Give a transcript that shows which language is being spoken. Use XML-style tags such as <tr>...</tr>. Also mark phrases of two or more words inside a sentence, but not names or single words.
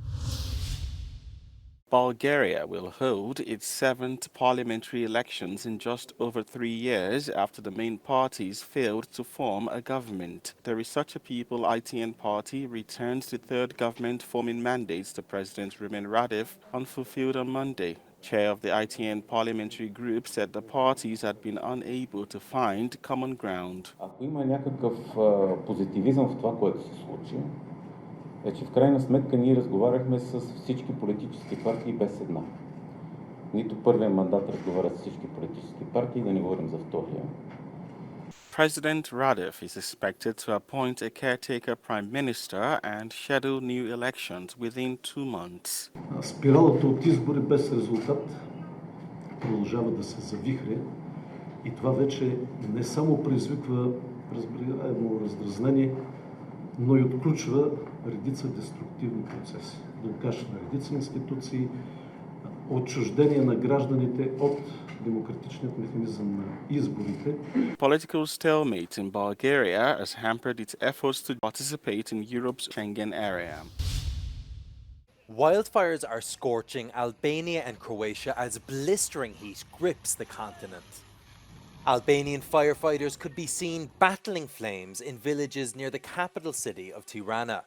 <en>Bulgaria will hold its 7th parliamentary elections in just over 3 years after the main parties failed to form a government. The Researcher People ITN party returns to 3rd government-forming mandates to President Rumen Radev, unfulfilled on Monday. Chair of the ITN parliamentary group said the parties had been unable to find common ground.</en> <bg>Ако има някакъв позитивизъм в това, което се случи, е, че в крайна сметка ние разговаряхме с всички политически партии без една. Нито първия мандат разговаря с всички политически партии, да не говорим за втория.</bg> <en>President Radev is expected to appoint a caretaker prime minister and schedule new elections within 2 months.</en> <bg>Спиралата от избори без резултат продължава да се завихря и това вече не само предизвиква разбираемо раздразнение, но и отключва редица деструктивни процеси. Блокаж на редица институции, отчуждение на гражданите от демократичният механизъм на изборите.</bg> <en>Political stalemate in Bulgaria has hampered its efforts to participate in Europe's Schengen area. Wildfires are scorching Albania and Croatia as blistering heat grips the continent. Albanian firefighters could be seen battling flames in villages near the capital city of Tirana.</en>